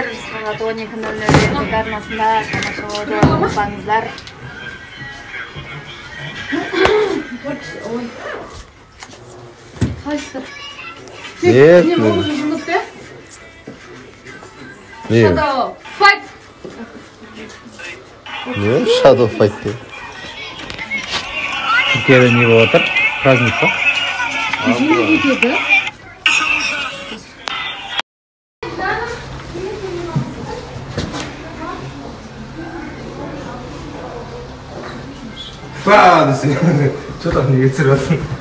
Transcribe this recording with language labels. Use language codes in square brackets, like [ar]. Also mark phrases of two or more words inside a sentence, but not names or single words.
[kk] Сағат 12:00 арнасында тамашалауды ұмытпаңыздар. Қалайсыздар? Нет. Не болды жұмытты? Не? Shadow fight! Не? Shadow fight де. Түркияда не болып отыр? Праздник па? Не кетеді? [ru] Что так [kk] неге түсіріп жатсың?